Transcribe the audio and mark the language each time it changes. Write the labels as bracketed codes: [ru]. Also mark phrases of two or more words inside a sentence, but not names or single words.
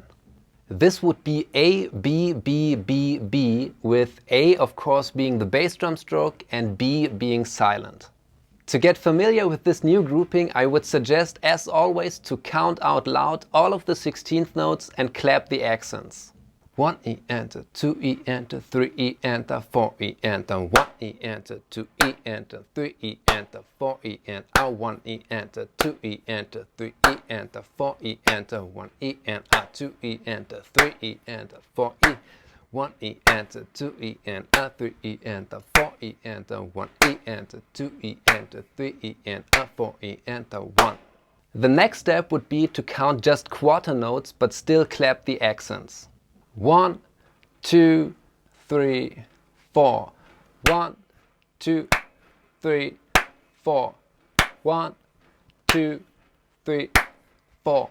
[en] This would be A, B, B, B, B, with A of course being the bass drum stroke and B being silent. To get familiar with this new grouping, I would suggest, as always, to count out loud all of the 16th notes and clap the accents. 1E enter, 2E enter, 3E enter, 4E enter, 1E enter, 2E enter, 3E enter, 4E enter, 1E enter, 2E enter, 3E enter, 4E enter, 1E enter, 2E enter, 3E enter, 4E, 1E enter, 2E enter, 3E enter, 4E enter, 1E enter, 2E enter, 3E enter, 4E enter, 1. The next step would be to count just quarter notes but still clap the accents. 1, 2, 3, 4. 1, 2, 3, 4. 1, 2, 3, 4.